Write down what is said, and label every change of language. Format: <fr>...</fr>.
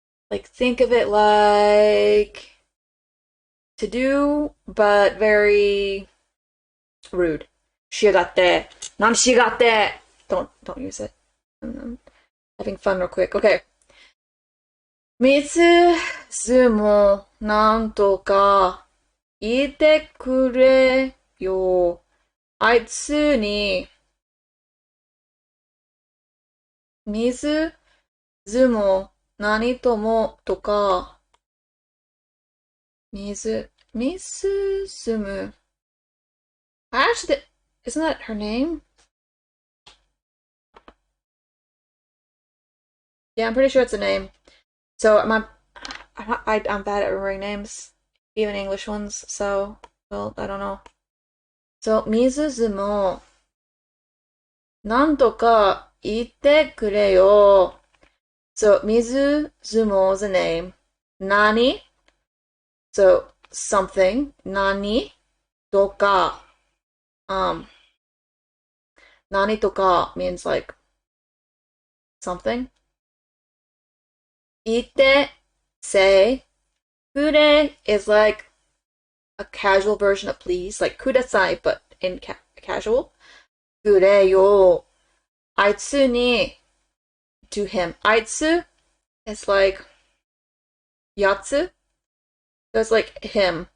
<en>like think of it like to do but very rude</en> <ja>しやがって何しやがって</ja> <en>don't use it. I'm having fun real quick. Okay.</en> <ja>ミスズもなんとか言ってくれよ。あいつにミスズも何ともとかミスズム</ja> <en>Actually, isn't that her name? Yeah, I'm pretty sure it's a name. So I'm bad at remembering names, even English ones. So, well, I don't know.</en> <ja>So 水ズもなんとか言ってくれよ.</ja> <en>So 水ズも is a name. 何?So something. 何とか 何とか means like something. 言って say. くれ is like a casual version of please, like ください but in casual.</en> <ja>くれよ あいつに</ja> <en>to him. あいつ is like やつ so it's like him.</en>